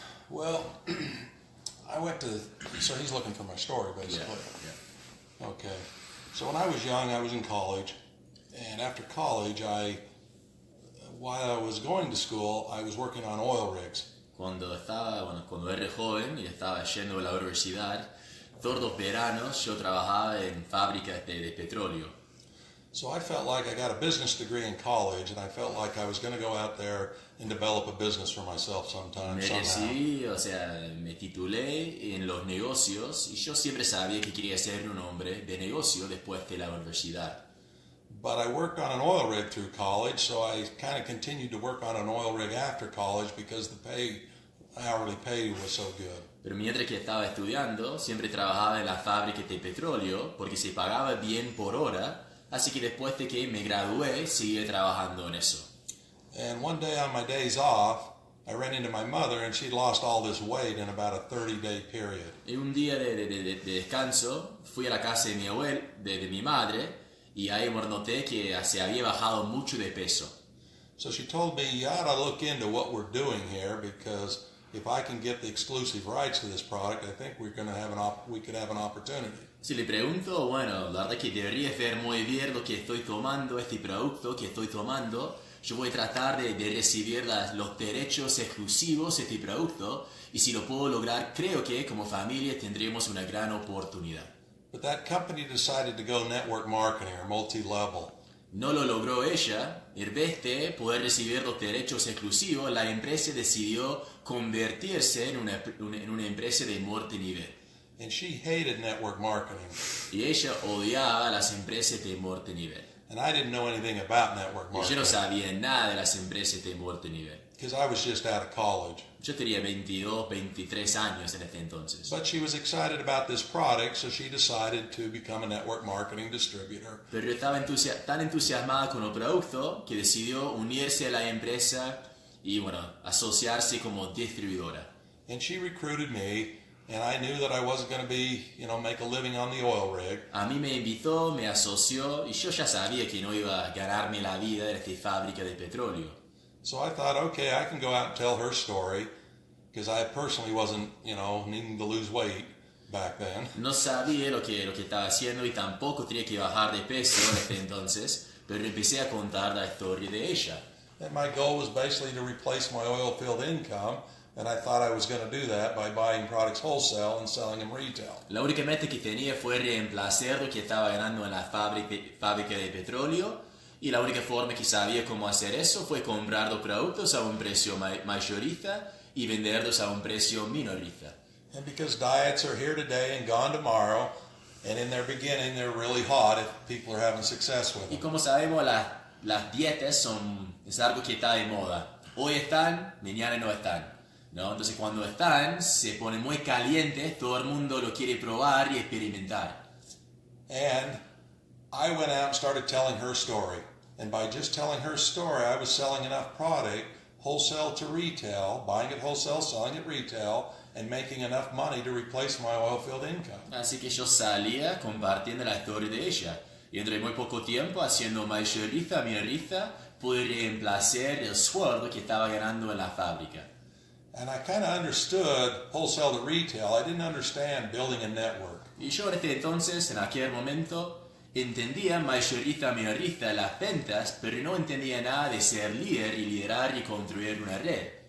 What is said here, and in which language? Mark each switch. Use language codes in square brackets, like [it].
[en] Well, I went to, so he's looking for my story, basically. Yeah. Okay. So when I was young, I was in college, and after college, while I was going to school, I was working on oil rigs. [es] Cuando era joven y estaba yendo a la universidad, todos los veranos yo trabajaba en fábricas de petróleo. [en] So I felt like I got a business degree in college, and I felt like I was going to go out there and develop a business for myself sometime. [es] Me recibí, o sea, me titulé en los negocios y yo siempre sabía que quería ser un hombre de negocio después de la universidad. [en] But I worked on an oil rig through college, so I kind of continued to work on an oil rig after college because the hourly pay was so good. [es] Pero mientras que estaba estudiando, siempre trabajaba en la fábrica de petróleo porque se pagaba bien por hora, así que después de que me gradué, seguí trabajando en eso. [en] And one day on my days off, I ran into my mother and she'd lost all this weight in about a 30-day period. [es] Y un día de descanso, fui a la casa de mi abuela, de mi madre, y ahí noté que se había bajado mucho de peso. [en] So she told me, you ought to look into what we're doing here because if I can get the exclusive rights to this product, I think we could have an opportunity. [es] Si le pregunto, bueno, la verdad que deberías ver muy bien lo que estoy tomando, este producto que estoy tomando. Yo voy a tratar de recibir los derechos exclusivos de este producto y si lo puedo lograr, creo que como familia tendremos una gran oportunidad. [en] But that company decided to go network marketing or multi-level. [es] No lo logró ella. En vez de poder recibir los derechos exclusivos, la empresa decidió convertirse en una empresa de multinivel. [en] and she hated network marketing. [es] Y ella odiaba las empresas de multinivel. [en] And I didn't know anything about network [es] Y yo [en] marketing [es] no sabía nada de las empresas de multinivel. [en] because I was just out of college. [es] Yo tenía 22, 23 años en este entonces. [en] But she was excited about this product, so she decided to become a network marketing distributor. [es] Pero yo estaba tan entusiasmada con el producto que decidió unirse a la empresa y, bueno, asociarse como distribuidora. [en] And she recruited me, and I knew that I wasn't going to be, make a living on the oil rig. [es] A mí me invitó, me asoció y yo ya sabía que no iba a ganarme la vida en esta fábrica de petróleo. [en] So I thought, okay, I can go out and tell her story, because I personally wasn't, needing to lose weight back then. [es] No sabía lo que estaba haciendo y tampoco tenía que bajar de peso en este entonces, pero empecé a contar la historia de ella. [en] And my goal was basically to replace my oil-filled income, and I thought I was going to do that by buying products wholesale and selling them retail. [es] La única meta que tenía fue reemplazar lo que estaba ganando en la fábrica de petróleo, y la única forma que sabía cómo hacer eso fue comprar los productos a un precio mayorista y venderlos a un precio minorista. [en] And because diets are here today and gone tomorrow, and in their beginning they're really hot if people are having success with [es] Y [en] them. [es] como sabemos, las dietas es algo que está de moda. Hoy están, mañana no están, ¿no? Entonces cuando están, se ponen muy calientes, todo el mundo lo quiere probar y experimentar. [en] And I went out and started telling her story. And by just telling her story, I was selling enough product, wholesale to retail, buying it wholesale, selling it retail, and making enough money to replace my oil-filled income. [es] Así que yo salía compartiendo la historia de ella. Y entre muy poco tiempo, haciendo mayorista, minorista, pude reemplazar el sueldo que estaba ganando en la fábrica. [en] And I kind of understood wholesale to retail. I didn't understand building a network. [es] Y yo en este entonces, en aquel momento, entendía mayorista, minorista las ventas, pero no entendía nada de ser líder y liderar y construir una red.